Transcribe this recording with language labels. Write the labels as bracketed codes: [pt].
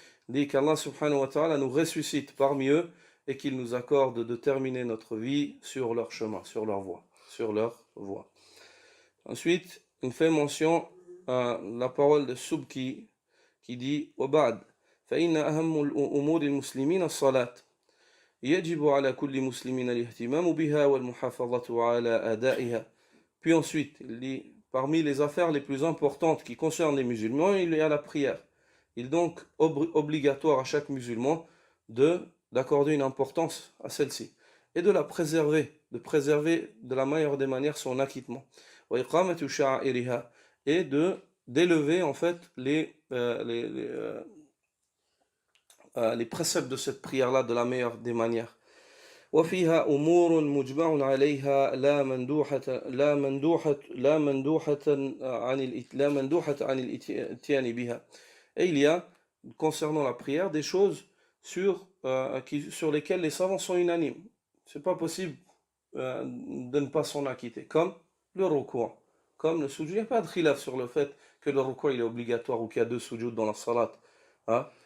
[fr] Dit qu'Allah subhanahu wa ta'ala nous ressuscite parmi eux et qu'il nous accorde de terminer notre vie sur leur chemin, sur leur voie. Ensuite, il fait mention à la parole de Subki qui dit [ar] وَبَعْدْ فَإِنَّ أَهَمُّ الْأُمُورِ الْمُسْلِمِينَ الصَّلَاةِ يجب على كل مسلم الاهتمام بها والمحافظة على أدائها. [fr] Puis ensuite, il dit, parmi les affaires les plus importantes qui concernent les musulmans, il y a la prière. Il est donc obligatoire à chaque musulman d'accorder une importance à celle-ci et de la préserver, de la meilleure des manières son acquittement. [ar] وإقامة شعائرها, [fr] et d'élever en fait les préceptes de cette prière-là de la meilleure des manières. [ar] وفيها أمور مجمع عليها لا مندوحة عن الإتيان بها. [fr] Et il y a, concernant la prière, des choses sur lesquelles les savants sont unanimes. C'est pas possible de ne pas s'en acquitter, comme le ruku', comme le sujoud. Il n'y a pas de khilaf sur le fait que le ruku' il est obligatoire ou qu'il y a 2 sujouds dans la salat, hein?